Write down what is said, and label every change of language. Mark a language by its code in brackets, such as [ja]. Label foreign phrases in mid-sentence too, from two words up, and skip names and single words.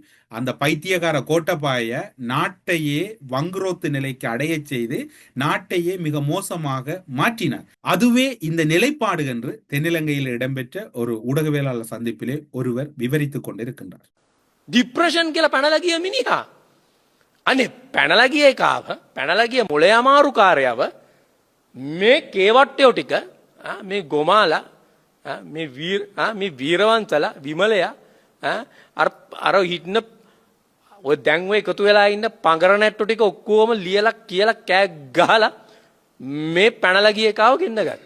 [ta] அந்த பைத்தியக்கார கோட்டபாய நாட்டையே வங்குரோத்து நிலைக்கு அடைய செய்து நாட்டையே மிக மோசமாக மாற்றினார். அதுவே இந்த நிலைப்பாடு என்று தென்னிலங்கையில் இடம்பெற்ற ஒரு ஊடகவியலாளர் சந்திப்பிலே ஒருவர் விவரித்துக் கொண்டிருக்கின்றார். [si] டிப்ரெஷன் කියලා පැනලා ගිය මිනිහා. අනේ පැනලා ගිය එකාව, පැනලා ගිය මොලේ අමාරු කාර්යව මේ කේවට්ටයෝ ටික මේ ගොමාලා මේ වීරවන්තලා විමලයා අර හිටන ඔය දැන් ඔය එකතු වෙලා ඉන්න පඟර නැට්ටු ටික ඔක්කොම ලියලා කියලා කෑ ගහලා මේ පැනලා ගිය එකාව ගෙන්න ගත්තා.